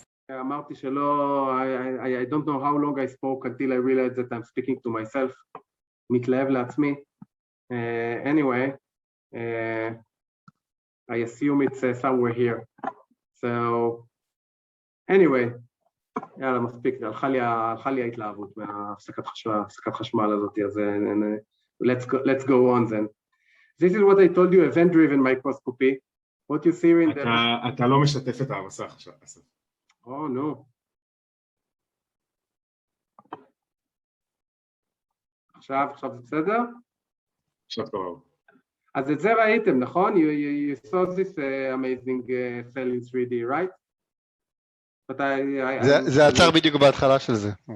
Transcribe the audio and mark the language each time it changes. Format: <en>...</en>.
<he>אמרתי שלא,</he> <en>I don't know how long I spoke until I realized that I'm speaking to myself.</en> <he>מתלהב לעצמי.</he> <en>Anyway, I assume it's somewhere here. So, anyway,</en> <he>יאללה, מספיק, הלכה לי ההתלהבות מהפסקת חשמל הזאת, אז</he> <en>let's go on then. This is what I told you, event-driven microscopy. What you see in the...</en> <he>אתה לא משתף את המסך עכשיו, אסף.</he> <en>Oh, no.</en> <he>עכשיו זה בסדר? עכשיו טוב. אז את זה ראיתם, נכון?</he> <en>You saw this amazing cell in 3D, right?</en> <he>זה עצר בדיוק בהתחלה של זה.</he>